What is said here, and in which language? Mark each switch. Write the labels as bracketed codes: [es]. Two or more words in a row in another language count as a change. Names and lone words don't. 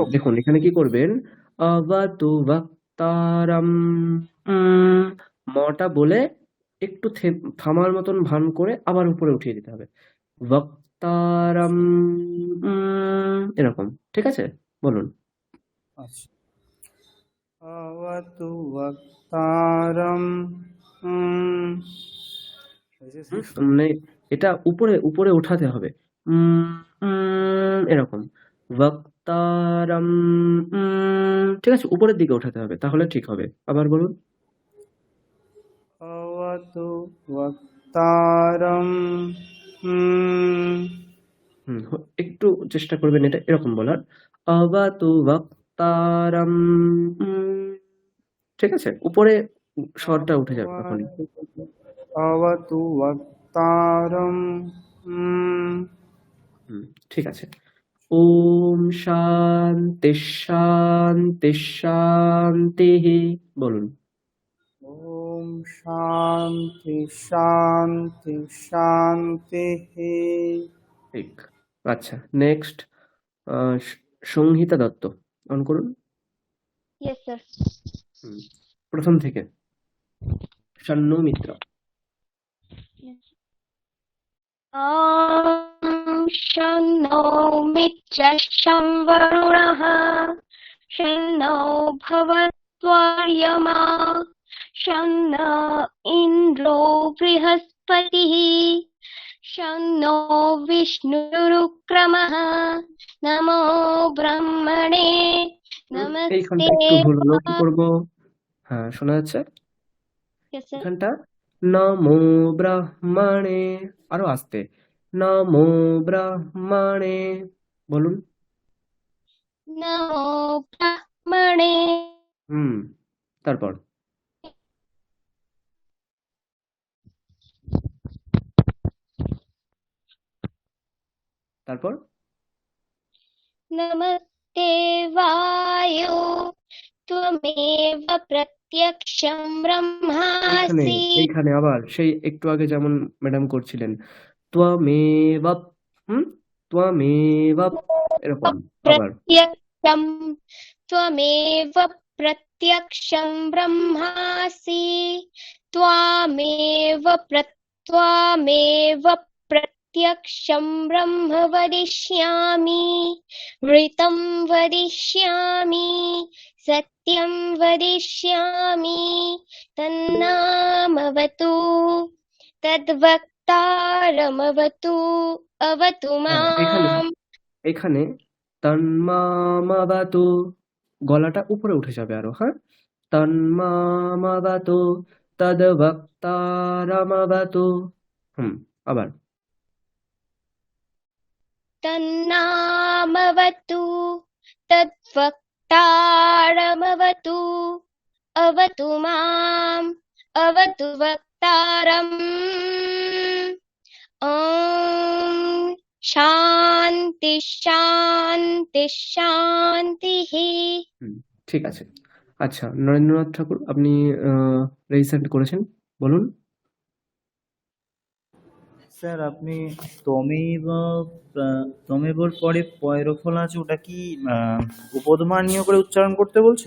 [bn] দেখুন এখানে কি করবেন, [sa] অবতু ভক্তারম, [bn] মটা বলে একটু থামার মতন ভান করে আবার উপরে উঠিয়ে দিতে হবে, ভক্তারম, এরকম, ঠিক আছে? বলুন। আচ্ছা। [sa] अवतु वक्तारम् [bn] হয়েছে স্যার? মানে এটা উপরে উপরে উঠাতে হবে। এরকম বক্তারাম। ঠিক আছে, উপরের দিকে উঠাতে হবে, তাহলে ঠিক হবে। আবার বলুন। [sa] अवतु वक्तारम् [bn] একটু চেষ্টা করবেন এটা এরকম বলার। [sa] আবাতু বক্তারাম। [bn] ঠিক আছে, উপরে স্বরটা উঠে যাবে তখনই। [sa] अवतु वक्तारम् [bn] ঠিক আছে। [sa] ওম শান্তি শান্তি শান্তি। [bn] বলুন। [sa] ओम शांति शांति शांति। [bn] ঠিক। আচ্ছা, নেক্সট সংহিতা দত্ত, অন করুন। [en] Yes sir. [bn] প্রথম থেকে [sa] শান্ন মিত্র। शन्नो मित्रः शं वरुणः शन्नो भवत्वर्यमा शन्नो इन्द्रो बृहस्पतिः शन्नो विष्णुरुक्रमः नमो ब्रह्मणे [bn] এইখানটা [sa] नमस्ते [bn] একটু ভুল হলো, কি করবো? হ্যাঁ, শোনা যাচ্ছে [en] Yes, sir. [bn] এখানটা। [sa] নমো ব্রাহ্মণে, [bn] আরো আস্তে। [sa] নমো ব্রাহ্মণে, [bn] বলুন। [sa] नमो ब्रह्मणे [bn] তারপর তারপর [sa] नमस्ते वायो त्वमेव प्रत्यक्षं [bn] এইখানে [sa] ब्रह्मासि [bn] এইখানে আবার সেই একটু আগে যেমন ম্যাডাম করছিলেন, ত্বমেব। ত্বমেব, এরকম আবার। [sa] प्रत्यक्षं त्वमेव प्रत्यक्षं ब्रह्मासि त्वमेव प्रत्यक्षं ब्रह्म वदिष्यामि ऋतं वदिष्यामि सत्यं वदिष्यामि तन्नामवतु तद्वक्तारमवतु अवतु [bn] হ্যাঁ, এখানে [sa] माम् [bn] এখানে তন্মামাবাতু, গলাটা উপরে উঠে যাবে আরো। [sa] হ্যাঁ, তন্মামাবাতু তদ্বক্তারমবতু। [bn] আবার [sa] तन्नामवतु तद्वक्तारमवतु अवतु माम् अवतु वक्तारम् ॐ शान्ति शान्ति शान्तिः। [bn] ঠিক আছে। আচ্ছা, নরেন্দ্রনাথ ঠাকুর, আপনি রেজিস্ট্রেশন করেছেন, বলুন। স্যার আপনি তমেবর পরে পয়রফল আছে, ওটা কি উপধ্মানীয় করে উচ্চারণ করতে বলছেন?